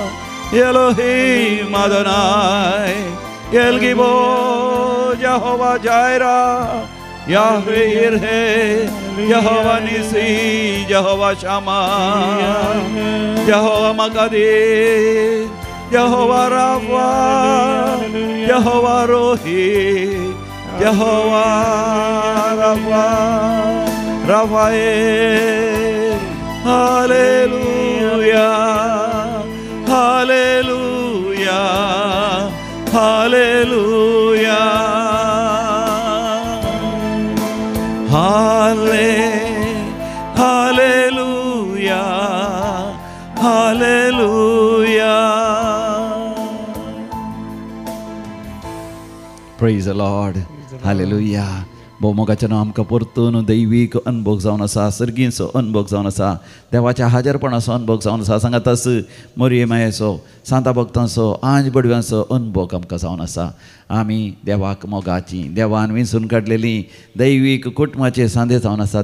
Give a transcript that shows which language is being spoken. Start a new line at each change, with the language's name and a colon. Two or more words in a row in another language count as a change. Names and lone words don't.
English: Elohim Adonai, El Gibor, Jehovah Jireh, Yahweh Yireh, Jehovah Nisi, Jehovah Shammah, Jehovah Makadir, Jehovah Rapha, Jehovah Rohi, Jehovah Rapha, Raphael. Hallelujah, Hallelujah, Hallelujah, Hallelujah, Hallelujah. Praise the Lord. Hallelujah.
Konkani: भोवमुखाच्या आमकां परतून दैवीक अनुभव जावन आसा, सर्गीचो अनुभव जावन आसा, देवाच्या हाजरपणाचो अनुभव जावन आसा, सांगातास मोरये मायेचो, सांता भक्तांचो, आंज बडव्यांचो अनुभव आमकां जावन आसा. आमी देवाक मोगाची, देवान विंचून काडलेली दैवीक कुटुंबाचे सांदे जावन आसा.